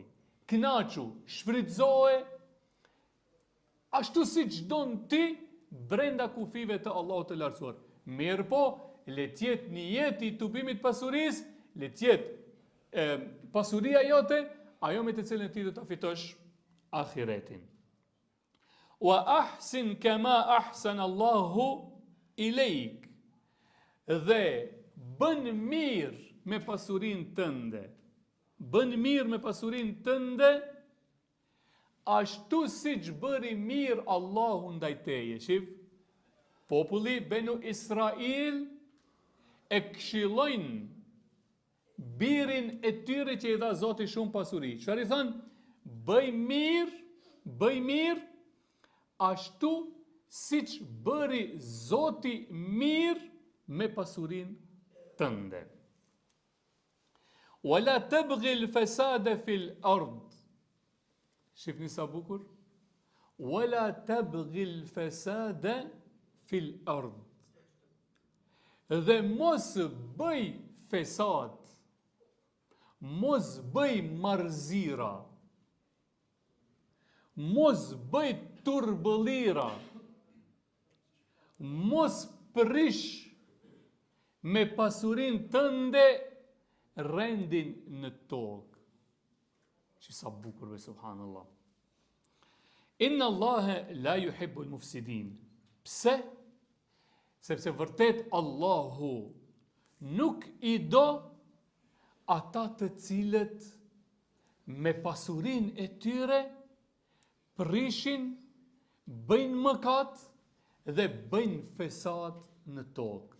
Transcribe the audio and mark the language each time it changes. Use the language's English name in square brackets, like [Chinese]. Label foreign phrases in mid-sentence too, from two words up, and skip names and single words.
[Albanian] Kënaqu, shfrytëzoje ashtu siç don ti brenda kufive të Allahut të lartësuar. Mirë po, le të jetë një jetë i tubimit pasurisë, le të jetë pasuria jote, ajo me të cilën ti do ta fitosh ahiretin. [Arabic] وأحسن كما أحسن الله إليك. [Albanian] Dhe bën mirë me pasurinë tënde. Bën mirë me pasurinë tënde, ashtu siç bëri mirë Allahu ndaj teje. Shif, populli Benu Israil e këshillojnë birin e tyre që i dha Zoti shumë pasuri. Çfarë i thënë? Bëj mirë, ashtu siç bëri Zoti mirë me pasurinë tënde. [Arabic] ولا تبغ الفساد في الأرض. [Albanian] Shifni sa bukur? [Arabic] ولا تبغ الفساد في الأرض. [Albanian] Dhe mos bëj fesad, mos bëj marzira, mos bëj turbëllira, mos prish me pasurin tënde rendin në tokë. Që sa bukur ve subhanallah. [Arabic] إن الله لا يحب المفسدين. [Albanian] Pse? Sepse vërtet Allahu nuk i do ata të cilët me pasurin e tyre prishin, bëjnë mëkat dhe bëjnë fesat në tokë.